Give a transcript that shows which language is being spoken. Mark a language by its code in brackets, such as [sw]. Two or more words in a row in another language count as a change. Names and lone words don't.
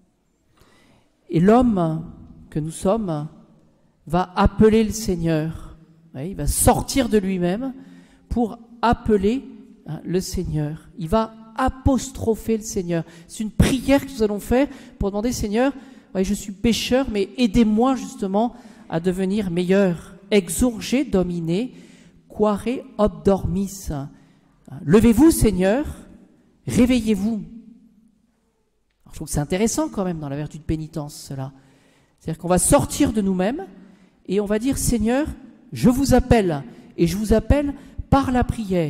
[fr] Et l'homme que nous sommes va appeler le Seigneur. Oui, il va sortir de lui-même pour appeler le Seigneur. Il va apostropher le Seigneur. C'est une prière que nous allons faire pour demander, Seigneur, oui, je suis pécheur, mais aidez-moi justement à devenir meilleur. [la] Exurge domine, quare obdormis. [fr] Levez-vous, Seigneur, réveillez-vous. Alors, je trouve que c'est intéressant quand même dans la vertu de pénitence, cela. C'est-à-dire qu'on va sortir de nous-mêmes et on va dire, Seigneur, je vous appelle, et je vous appelle par la prière.